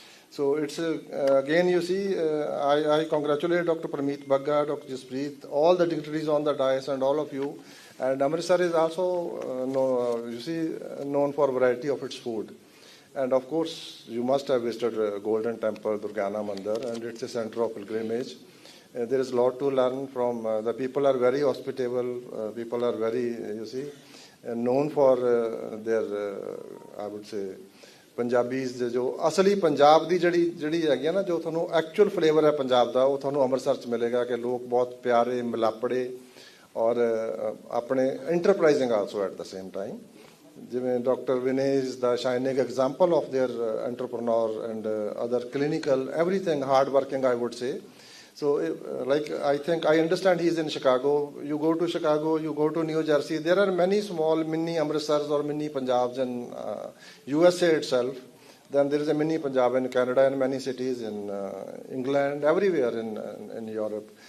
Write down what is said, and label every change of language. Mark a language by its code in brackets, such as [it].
[en] So it's, again, you see, I congratulate Dr. Prameet Bagga, Dr. Jaspreet, all the dignitaries on the dais and all of you. And Amritsar is also, you see, known for variety of its food. And of course, you must have visited Golden Temple, Durgana Mandir, and it's a center of pilgrimage. There is a lot to learn from, the people are very hospitable, people are very, you see, known for their, I would say, Punjabis [pa] ਜੋ ਅਸਲੀ ਪੰਜਾਬ ਦੀ ਜਿਹੜੀ ਹੈਗੀ ਆ ਨਾ ਜੋ ਤੁਹਾਨੂੰ actual flavour ਹੈ ਪੰਜਾਬ ਦਾ ਉਹ ਤੁਹਾਨੂੰ ਅੰਮ੍ਰਿਤਸਰ 'ਚ ਮਿਲੇਗਾ ਕਿ ਲੋਕ ਬਹੁਤ ਪਿਆਰੇ ਮਿਲਾਪੜੇ ਔਰ ਆਪਣੇ [en] Enterprising also at the same time ਜਿਵੇਂ doctor Vinay is the shining example of their entrepreneur and other clinical everything hard working I would say. So, like, I think, I understand he is in Chicago. You go to Chicago, you go to New Jersey. There are many small mini Amritsars or mini Punjabs in USA itself. Then there is a mini Punjab in Canada and many cities in England, everywhere in Europe.